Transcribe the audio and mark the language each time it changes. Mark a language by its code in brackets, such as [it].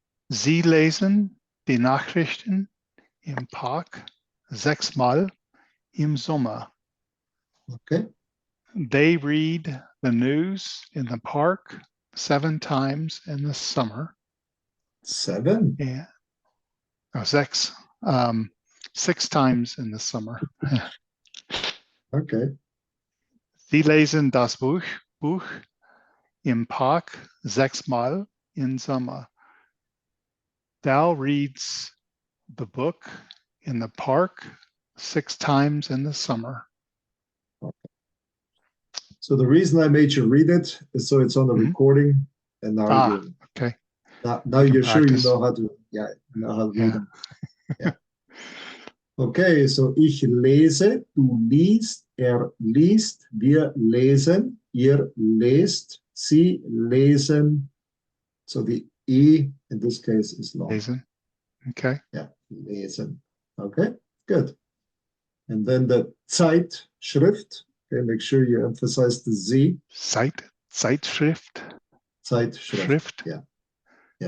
[de] Sie lesen die Nachrichten im Park 6-mal im Sommer. [en] Okay. They read the news in the park 7 times in the summer. 7. Yeah. Oh, 6. 6 times in the summer. Okay. [de] Sie lesen das Buch im Park 6-mal in Sommer. [en] Thou reads the book in the park 6 times in the summer. So the reason I made you read it is so it's on the recording, and now Okay. now you're sure you practice. know how to read Yeah. them. Yeah. Okay, so [de] ich lese, du liest, liest, wir lesen, ihr lest, sie lesen. [en] So the E in this case is long. Lesen. Okay. Yeah, lesen. Okay, good. And then the Zeitschrift. Okay, make sure you emphasize the Z. [de] Zeitschrift. [en] Zeitschrift. Yeah. Yeah.